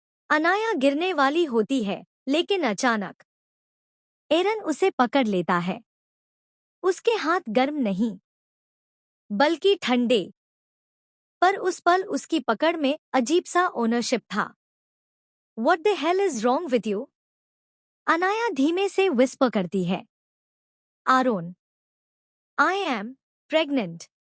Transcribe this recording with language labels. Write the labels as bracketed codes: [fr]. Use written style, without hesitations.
[hi] अनाया गिरने वाली होती है, लेकिन अचानक एरन उसे पकड़ लेता है। उसके हाथ गर्म नहीं, बल्कि ठंडे। पर उस पल उसकी पकड़ में अजीब सा ओनरशिप था। [en] What the hell is wrong with you? [hi] Anaya धीमे से विस्पर करती है। [en] Aaron, I am pregnant.